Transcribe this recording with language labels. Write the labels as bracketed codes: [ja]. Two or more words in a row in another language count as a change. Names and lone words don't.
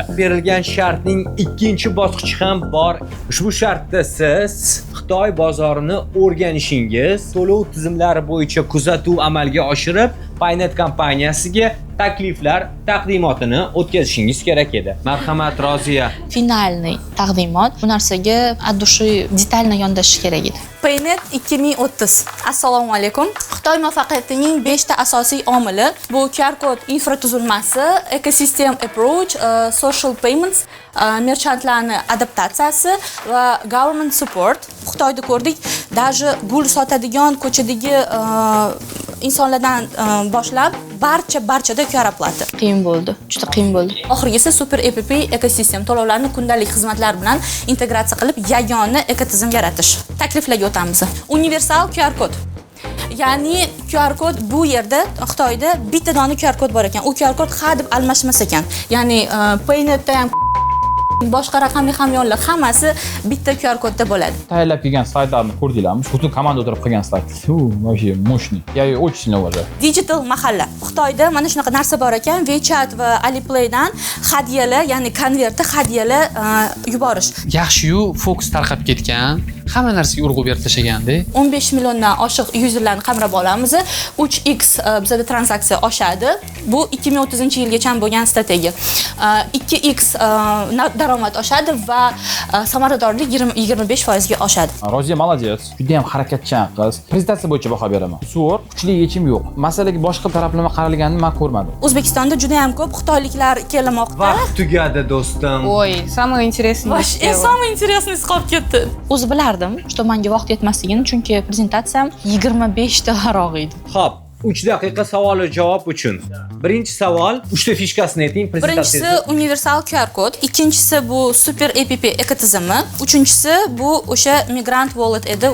[uz] Berilgan shartning ikkinchi bosqichi ham bor. Ushbu shartda siz Xitoy bozorini o'rganishingiz, to'lov tizimlari bo'yicha kuzatuv amalga oshirib, Paynet kompaniyasiga takliflar taqdimotini o'tkazishingiz kerak edi. Marhamat, Roziya. Finalniy taqdimot. Bu narsaga [ru] от души [uz] detalni yondashish kerak edi. Paynet 2030. Assalomu alaykum. Xitoy muvaffaqiyatining 5 ta asosiy omili bu QR kod infratuzilmasi, ekosistem approach, [en] social payments, [uz] merchantlarni adaptatsiyasi va [en] government support. [uz] Xitoyda ko'rdik, даже gul sotadigan ko'chadagi insonlardan boshlab barchada QR oplati. Qiyin bo'ldi, juda qiyin bo'ldi. Oxirgisi [en] super app [uz] ekosistem to'lovlarni kundalik xizmatlar bilan integratsiya qilib yagona ekotizim yaratish. Takliflarga o'tamiz. Universal QR kod. Ya'ni QR kod bu yerda Xitoyda bitta dona QR kod bor ekan. U QR kod ha deb almashmas ekan. Ya'ni Paynetda ham boshqa raqamli hamyonlar hammasi bitta QR kodda bo'ladi. Tayyorlab kelgan slaydlarni ko'rdinglarmi? Butun komanda o'tirib qilgan slayd. [ru] Вообще мощный. Я ее очень сильно уважаю. [uz] Digital mahalla. Xitoyda mana shunaqa narsa bor ekan. WeChat va Aliplaydan hadyalar, ya'ni konvertda hadyalar yuborish. Yaxshi-yu, fokus tarqab ketgan. hamma narsaga urg'u berib tashlaganda. 15 milliondan oshiq userlarni qamrab olamiz. 3x bizada transaksiya oshadi. Bu 2030-yilgacha bo'lgan strategiya. 2x daromad oshadi va samaradorlik 25% ga oshadi. Roziya молодец. Juda ham harakatchan qiz. Prezentatsiya bo'yicha baho beraman. Zo'r, kuchli yechim yo'q. Masalaga boshqa taraflama qaralganini men ko'rmadim. O'zbekistonda juda ham ko'p xitoyliklar kelmoqda. Vaqt tugadi do'stim. [ru] Ой, самое интересное. Самое интересное [uz] qolib ketdi. O'zi bilardim, что menga vaqt yetmasligini, chunki prezentatsiyam 25 ta varaq edi. Xo'p, 3 daqiqa savol va javob uchun. Birinchi savol, 3 ta fishkasini ayting prezentatsiyada. Birinchisi universal QR kod, ikkinchisi bu [en] super app [uz] ekotizimi, uchinchisi bu o'sha [en] migrant wallet [uz] edi.